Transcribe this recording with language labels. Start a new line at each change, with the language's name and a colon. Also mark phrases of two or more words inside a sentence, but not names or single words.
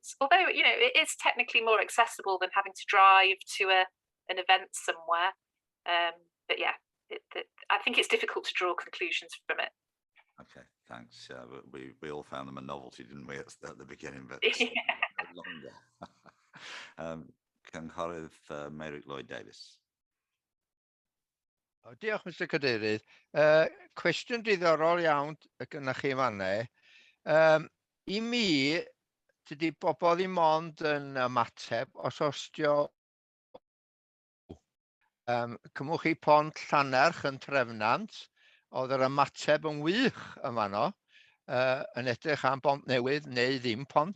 English: Although, you know, it is technically more accessible than having to drive to an event somewhere. But yeah, I think it's difficult to draw conclusions from it. Okay, thanks. Yeah, but we all found them a novelty, didn't we, at the beginning, but Yeah. longer.
Welsh: Cynghorydd Mary Lloyd Davis. Diolch, Mr Cadeirydd. Cwestiwn diddorol iawn gynnach chi fanna. I mi, dydy bobl ddim ond yn ymateb os ostio cymwch chi pont Llanerch yn Trefnant, oedd yr ymateb yn wych yn fanno, yn edrych am bont newydd neu ddim pont.